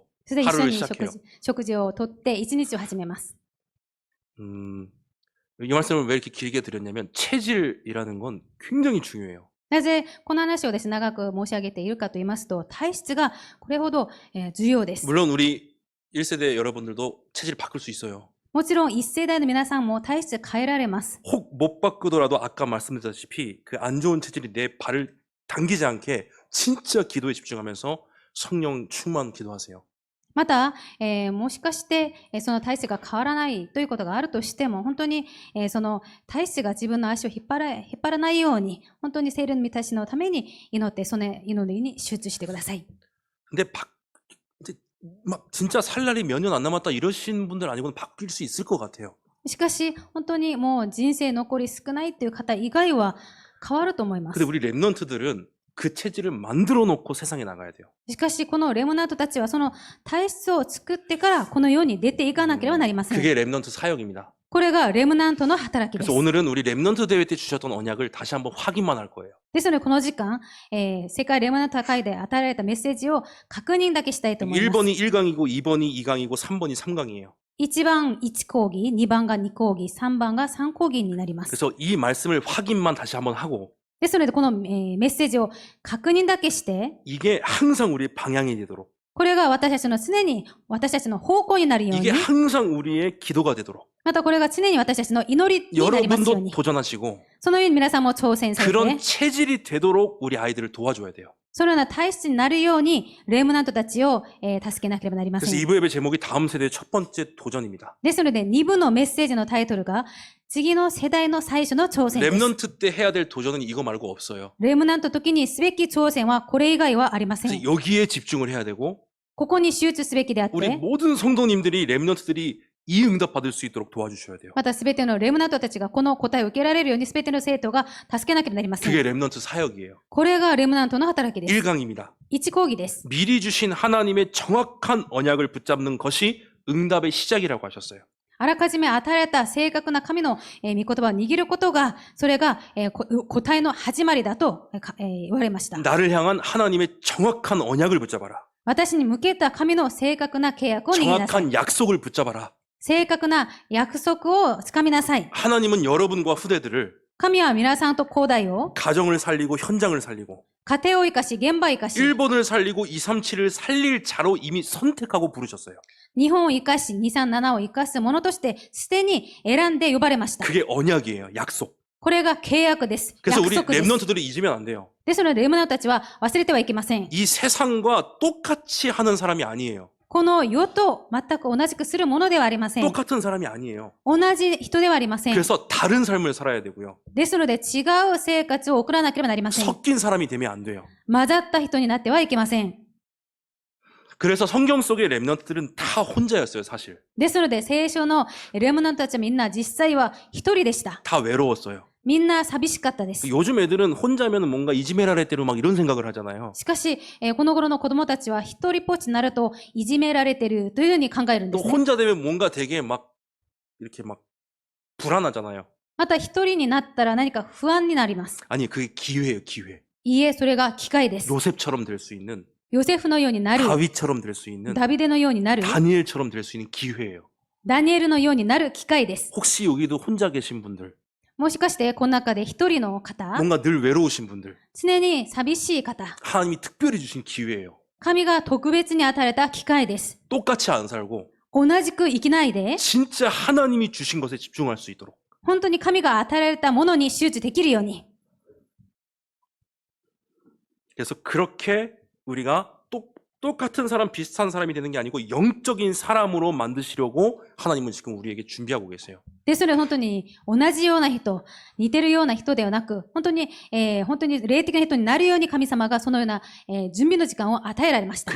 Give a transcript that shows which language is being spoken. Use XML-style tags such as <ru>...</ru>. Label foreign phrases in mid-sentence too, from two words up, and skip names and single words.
<ja>それで一緒</ja> <ko>하루를</ko> <ja>に</ja> <ko>시작해요.</ko> <ja>食事をとって一日を始めます。</ja> <ko>이 말씀을 왜 이렇게 길게 드렸냐면 체질이라는 건 굉장히 중요해요.</ko> <ja>なぜこの話をですね、長く申し上げているかと言いますと、体質がこれほど重要です。</ja> <ko>물론 우리 1세대 여러분들도 체질을 바꿀 수 있어요.</ko> <ja>もちろん一世代の皆さんも体質変えられます。</ja> <ko>혹 못 바꾸더라도 아까 말씀드렸다시피 그 안 좋은 체질이 내 발을 당기지 않게 진짜 기도에 집중하면서 성령 충만 기도하세요.</ko> <ja>また、もしかして、その体質が変わらないということがあるとしても、本当に、その体質が自分の足を引っ張らないように、本当に聖霊の満たしのために祈って、その祈りに集中してください。</ja> <ko>근데 이제 막 진짜 살 날이 몇 년 안 남았다 이러신 분들 아니고는 바뀔 수 있을 것 같아요.</ko> <ja>しかし、本当にもう人生残り少ないという方以外は変わると思います。</ja> <ko>근데 우리 랩런트들은 그 체질을 만들어 놓고 세상에 나가야 돼요.</ko> <ja>しかし、このレムナントたちはその体質を作ってからこの世に出ていかなければなりません。</ja> <ko>그게 랩런트 사역입니다.</ko> <ja>これがレムナントの働きです。</ja> <ko>그래서 오늘은 우리 랩런트 대회 때 주셨던 언약을 다시 한번 확인만 할 거예요.</ko> <ja>ですので、この時間、世界レムナント会で与えられたメッセージを確認だけしたいと思います。</ja> <ko>1번이 1강이고 2번이 2강이고 3번이 3강이에요.</ko> <ja>1 番1講義、2番が2講義、3番が3講義になります。</ja> <ko>그래서 이 말씀을 확인만 다시 한번 하고</ko> <ja>ですので、この、メッセージを確認だけして、</ja> <ko>이게 항상 우리의 방향이 되도록</ko> <ja>これが私たちの常に私たちの方向になるように</ja> <ko>이게 、 항상 우리의 기도가 되도록</ko> <ja>またこれが常に私たちの祈りになりますよう</ja> <ko>여러분도</ko> <ja>に、</ja> <ko>도전하시고</ko> <ja>そのように皆さんも挑戦されて、</ja> <ko>그런 체질이 되도록 우리 아이들을 도와줘야 돼요.</ko> <ja>そのような体質になるように、レムナントたちを、助けなければなりませ</ja> <ko>그래서</ko> <ja>ん。</ja> <ko>2부 예배 제목이 다음 세대의 첫 번째 도전입니다.</ko> <ja>ですので、2部のメッセージのタイトルが、次の世代の最初の挑戦です。</ja> <ko>랩런트 때 해야 될 도전은 이거 말고 없어요.</ko> <ja>レムナント時にすべき挑戦はこれ以外はありませ</ja> <ko>그래서</ko> <ja>ん。</ja> <ko>여기에 집중을 해야 되고</ko> <ja>ここに集中すべきであっ</ja> <ko>우리</ko> <ja>て、</ja> <ko>모든 성도님들이 렘넌트들이 이 응답 받을 수 있도록 도와주셔야 돼요.</ko> <ja>またすべてのレムナントたちがこの答えを受けられるようにすべての生徒が助けなければなりませ</ja> <ko>그게</ko> <ja>ん。</ja> <ko>렘넌트 사역이에요.</ko> <ja>これがレムナントの働きです。</ja> <ko>1강입니다.</ko> <ja>一講義です。</ja> <ko>미리 주신 하나님의 정확한 언약을 붙잡는 것이 응답의 시작이라고 하셨어요.</ko> <ja>あらかじめ与えられた正確な神の御言葉を握ることが、それが答えの始まりだと言われました。</ja> <ko>나를 향한 하나님의 정확한 언약을 붙잡아라.</ko> <ja>私に向けた神の正確な契約を握りなさい。</ja> <ko>정확한 약속을 붙잡아라.</ko> <ja>正確な約束をつかみなさい。</ja> <ko>하나님은 여러분과 후대들을</ko> <ja>神は皆さんと後代を、</ja> <ko>가정을 살리고 현장을 살리고</ko> <ja>家庭を生かし、現場を生かし、</ja> <ko>일본을 살리고 237을 살릴 자로 이미 선택하고 부르셨어요.</ko> <ja>日本を生かし、237を生かすものとして、すでに選んで呼ばれました。</ja> <ko>그게 언약이에요. 약속.</ko> <ja>これが契約です。</ja> <ko>그래서</ko> <ja>約</ja> <ko>우리</ko> <ja>束です。</ja> <ko>렘넌트들이 잊으면 안 돼요.</ko> <ja>ですので、レムナントたちは忘れてはいけません。</ja> <ko>이 세상과 똑같이 하는 사람이 아니에요.</ko> <ja>この世と全く同じくするものではありません。</ja> <ko>똑같은 사람이 아니에요.</ko> <ja>同じ人ではありません。</ja> <ko>그래서 다른 삶을 살아야 되고요.</ko> <ja>ですので、違う生活を送らなければなりません。</ja> <ko>섞인 사람이 되면 안 돼요.</ko> <ja>混ざった人になってはいけません。</ja> <ko>그래서 성경 속의 렘넌트들은 다 혼자였어요, 사실.</ko> <ja>ですので、聖書のレムナントたちはみんな実際は一人でした。</ja> <ko>다 외로웠어요.</ko> <ja>みんな寂しかったです。</ja> <ko>요즘 애들은 혼자면 뭔가 이지메라레때로 막 이런 생각을 하잖아요.</ko> <ja>しかし、この頃の子供たちは一人ぽっちになるといじめられてるというふうに考えるんで</ja> <ko>또</ko> <ja>すね。</ja> <ko>혼자 되면 뭔가 되게 막 이렇게 막 불안하잖아요.</ko> <ja>また一人になったら何か不安になります。</ja> <ko>아니, 그게 기회예요, 기회.</ko> <ja>いいえ、それが機会です。</ja> <ko>요셉처럼 될 수 있는,</ko> <ja>ヨセフのようになる、</ja> <ko>다윗처럼 될 수 있는,</ko> <ja>ダビデのようになる、</ja> <ko>다니엘처럼 될 수 있는 기회예요.</ko> <ja>ダニエルのようになる機会です。</ja> <ko>혹시 여기도 혼자 계신 분들,</ko> <ja>もしかして、この中で一人の方、</ja> <ko>뭔가 늘 외로우신 분들,</ko> <ja>常に寂しい方、</ja> <ko>하나님이 특별히 주신 기회예요.</ko> <ja>神が特別に与えた機会です。</ja> <ko>똑같이 안 살고</ko> <ja>同じく生きないで、</ja> <ko>진짜 하나님이 주신 것에 집중할 수 있도록.</ko> <ja>本当に神が与えられたものに集中できるように。</ja> <ko>그래서 그렇게 우리가 똑같은 사람, 비슷한 사람이 되는 게 아니고 영적인 사람으로 만드시려고 하나님은 지금 우리에게 준비하고 계세요.</ko> <ja>で、それ本当に同じような人、似てるような人ではなく、本当に霊的な人になるように神様がそのような、準備の時間を与えられました。</ja>